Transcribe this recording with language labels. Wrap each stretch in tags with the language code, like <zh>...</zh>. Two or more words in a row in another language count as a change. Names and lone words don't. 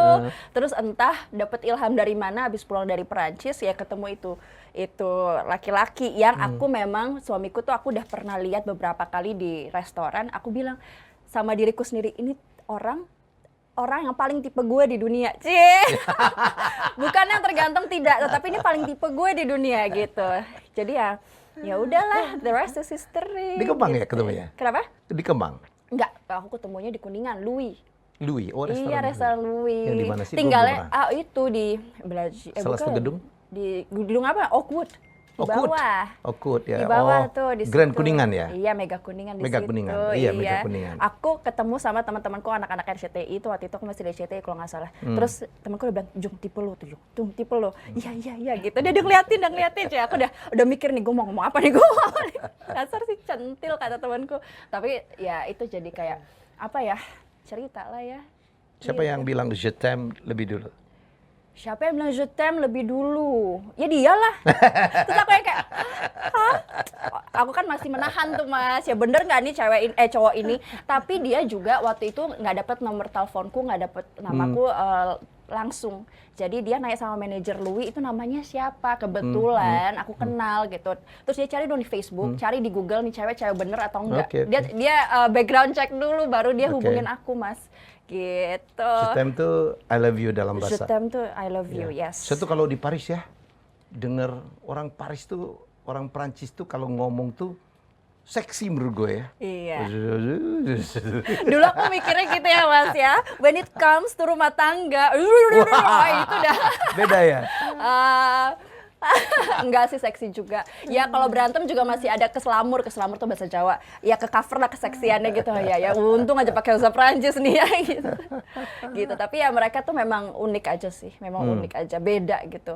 <id>Terus entah dapet ilham dari mana, habis pulang dari Perancis ya ketemu itu laki-laki yang aku memang, suamiku tuh aku udah pernah lihat beberapa kali di restoran. Aku bilang sama diriku sendiri, ini orang yang paling tipe gue di dunia. Bukan yang tergantung tidak, tetapi ini paling tipe gue di dunia gitu. Jadi ya udahlah,</id> <en>the rest is history.</en> <id>Di Kemang gitu. ya ketemunya? Kenapa? Di Kemang? Enggak, aku ketemunya di Kuningan, Louis. Louis, restoran. Iya, restoran Louis. Yang di mana sih? Tinggalnya itu di Salah satu gedung? Di gedung apa? Oakwood. Di bawah. Oakwood ya. Di bawah tuh di Grand situ. Kuningan ya? Iya, Mega Kuningan di Mega situ. Kuningan. Iya, Mega Kuningan. Aku ketemu sama teman-temanku anak-anak RCTI itu, waktu itu aku masih di RCTI kalau nggak salah. Terus temanku udah bilang, "Jung, tipe lo tuh, Jung, tipe lo." Iya gitu. Dia udah ngeliatin. Aku udah mikir nih, gue mau ngomong apa nih, Dasar sih centil kata temanku. Tapi ya itu jadi kayak apa ya? Cerita lah ya. Siapa yang bilang</id> <fr>je t'aime</fr> <id>lebih dulu? siapa yang bilang</id> <fr>je t'aime</fr> <id>lebih dulu? Ya dialah. Terus aku yang kayak, hah? Aku kan masih menahan tuh Mas, ya bener nggak nih cowok ini? Tapi dia juga waktu itu nggak dapet nomor teleponku, nggak dapet namaku langsung. Jadi dia nanya sama manajer Louis, itu namanya siapa? Kebetulan aku kenal gitu. Terus dia cari dong di Facebook, cari di Google nih cewek bener atau enggak. Okay. Dia</id> <en>background check</en> <id>dulu, baru dia hubungin aku Mas. Gitu.</id> <fr>Je t'aime</fr> <id>tuh</id> <en>I love you</en> <id>dalam bahasa.</id> <fr>Je t'aime</fr> <en>tuh I love you, yes.</en> <id>Saya tuh kalau di Paris ya, denger orang Paris tuh, orang Prancis tuh kalau ngomong tuh seksi menurut gue ya. Iya. Dulu aku mikirnya gitu ya Mas ya.</id> <en>When it comes to</en> <id>rumah tangga, itu dah. Beda ya? Enggak sih, seksi juga. Ya kalau berantem juga masih ada keselamur tuh bahasa Jawa. Ya ke cover lah keseksiannya gitu ya. Ya untung aja pakai bahasa Prancis nih ya gitu. Gitu. Tapi ya mereka tuh memang unik aja sih. Memang unik aja, beda gitu.</id>